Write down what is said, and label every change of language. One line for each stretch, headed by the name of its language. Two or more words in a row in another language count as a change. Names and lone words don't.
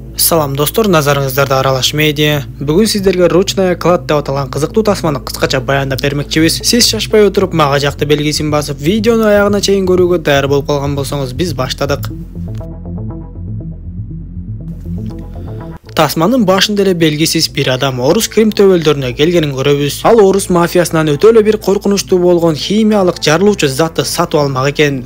Kyrgyz: Салам достор, назарыңыздарда Аралаш медиа.
Kazakh: Бүгін сіздерге ручная клад деп аталған қызықты тасманы қысқаша баяндап бермекчибиз.
Kyrgyz: Сіз шашпай отырып, мага жақты белгисин басып, видеоны аяғына чейин көрүүгө даяр болуп калган болсоңуз, биз баштадык. Тасманын башында эле белгисиз бир адам орус Крим төбөлдөрүнө келгенин көрөбүз. Ал орус мафиясынан өтө эле бир коркунучтуу болгон химиялык жарылуучу затты сатып алмак экен.